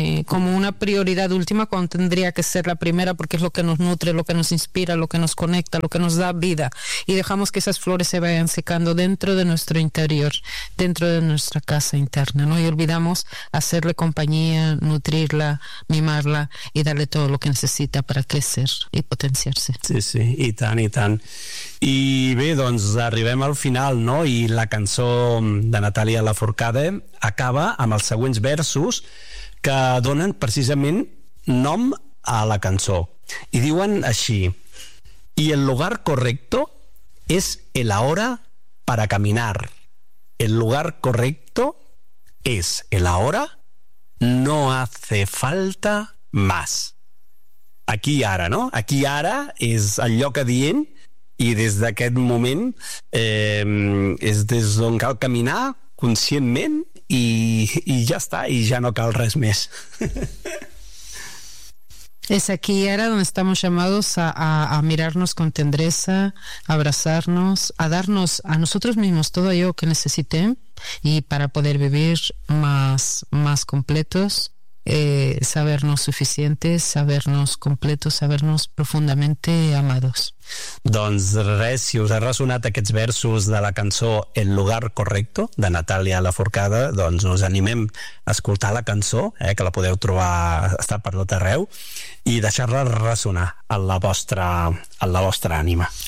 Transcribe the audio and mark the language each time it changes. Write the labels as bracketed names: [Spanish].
[Spanish] Como una prioridad última, cuando tendría que ser la primera, porque es lo que nos nutre, lo que nos inspira, lo que nos conecta, lo que nos da vida, y dejamos que esas flores se vayan secando dentro de nuestro interior, dentro de nuestra casa interna, ¿no? Y olvidamos hacerle compañía, nutrirla, mimarla y darle todo lo que necesita para crecer y potenciarse. [Catalan] Sí, sí, i tant, i tant. I bé, doncs arribem al final, no? I la cançó de Natàlia Lafourcade acaba amb els següents versos que donen precisament nom a la cançó. I diuen així: [Spanish] "Y el lugar correcto es el ahora para caminar. El lugar correcto es el ahora, no hace falta más." [Catalan] Aquí ara, no? Aquí ara és el lloc adient, i des d'aquest moment és des d'on cal caminar conscientment, i ja està, i ja no cal res més. [Spanish] Es aquí ahora donde estamos llamados a mirarnos con tendreza, a abrazarnos, a darnos a nosotros mismos todo ello que necesité, y para poder vivir más completos, sabernos suficientes, sabernos completos, sabernos profundamente amados. Doncs res, si us ha ressonat aquests versos de la cançó El lugar correcto, de Natàlia Lafourcade, doncs us animem a escoltar la cançó, que la podeu trobar, està per tot arreu, i deixar-la ressonar en la vostra ànima.